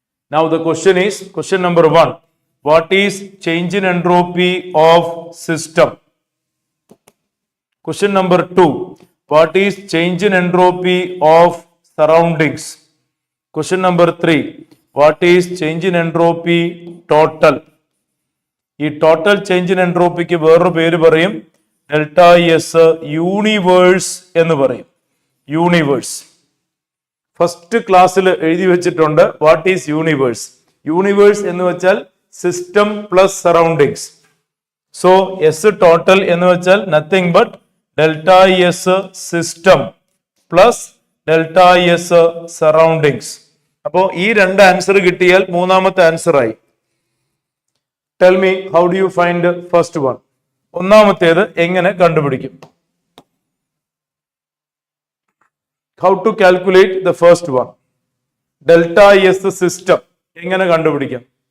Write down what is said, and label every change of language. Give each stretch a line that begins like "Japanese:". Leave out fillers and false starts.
English: Now the question is, question number 1, what is change in entropy of system? Question number 2, what is change in entropy of surroundings? Question number 3, what is change in entropy total?
Malayalam: ഈ total change in എൻട്രോപ്പിക്ക് വേറൊരു പേര് പറയും, delta S universe എന്ന് പറയും. Universe first ക്ലാസ്സിൽ എഴുതി വെച്ചിട്ടുണ്ട്.
English: What is universe?
Malayalam: Universe എന്ന് വെച്ചാൽ system plus surroundings. So S total എന്ന് വെച്ചാൽ nothing but delta S system plus delta S surroundings. അപ്പോ ഈ രണ്ട് ആൻസർ കിട്ടിയാൽ മൂന്നാമത്തെ ആൻസർ ആയി.
English: Tell me, how do you find the first one?
Malayalam: ഒന്നാമത്തേത് എങ്ങനെ കണ്ടുപിടിക്കും?
English: How to calculate the first one? Delta S system
Malayalam: എങ്ങനെ കണ്ടുപിടിക്കാം?